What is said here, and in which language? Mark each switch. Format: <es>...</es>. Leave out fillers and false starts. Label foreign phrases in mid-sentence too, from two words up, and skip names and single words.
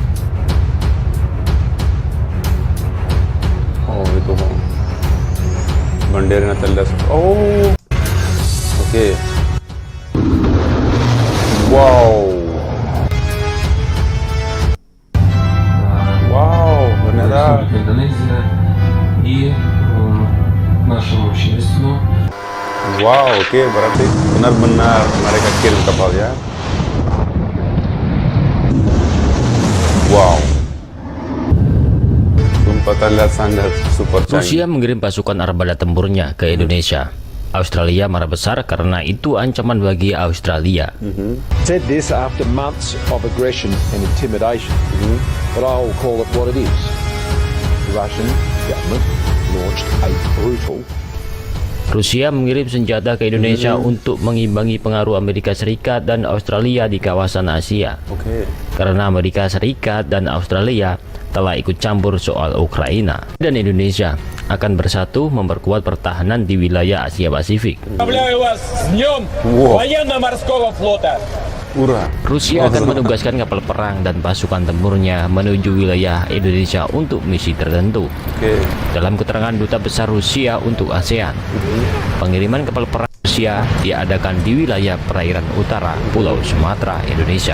<id>Oh, itu banderanya telas. Oh. Oke. Wow. Wow, beneran.</id> <ru>Индонезия и нашему обществу.</ru> <id>Wow, oke, berarti benar-benar mereka kirim kapal ya. Wow. Sumpah terlihat sangat super canggih. Rusia mengirim pasukan armada tempurnya ke Indonesia. Australia marah besar karena itu ancaman bagi Australia.</id> <en>Said this after months of aggression and intimidation, but I will call it what it is. The Russian government launched a brutal.</en> <id>Rusia mengirim senjata ke Indonesia untuk mengimbangi pengaruh Amerika Serikat dan Australia di kawasan Asia. Oke. Karena Amerika Serikat dan Australia telah ikut campur soal Ukraina, dan Indonesia akan bersatu memperkuat pertahanan di wilayah Asia Pasifik.</id> <ru>Поздравляю вас с днем Во. военно-морского флота! Ura.</ru> <id>Rusia akan menugaskan kapal perang dan pasukan tempurnya menuju wilayah Indonesia untuk misi tertentu. Oke. Dalam keterangan Duta Besar Rusia untuk ASEAN, pengiriman kapal perang Rusia diadakan di wilayah perairan utara Pulau Sumatera, Indonesia.</id>